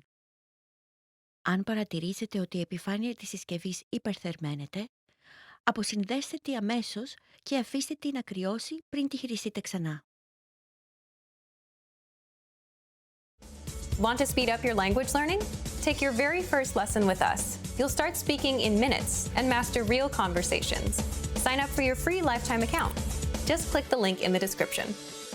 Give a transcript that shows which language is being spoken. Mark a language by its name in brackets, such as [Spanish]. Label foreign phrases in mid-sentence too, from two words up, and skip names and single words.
[Greek] Αν παρατηρήσετε ότι η επιφάνεια της συσκευής υπερθερμαίνεται, αποσυνδέστε τη αμέσως και αφήστε τη να κρυώσει πριν τη χειριστείτε ξανά. [English] Want to speed up your language learning? Take your very first lesson with us. You'll start speaking in minutes and master real conversations. Sign up for your free lifetime account. Just click the link in the description.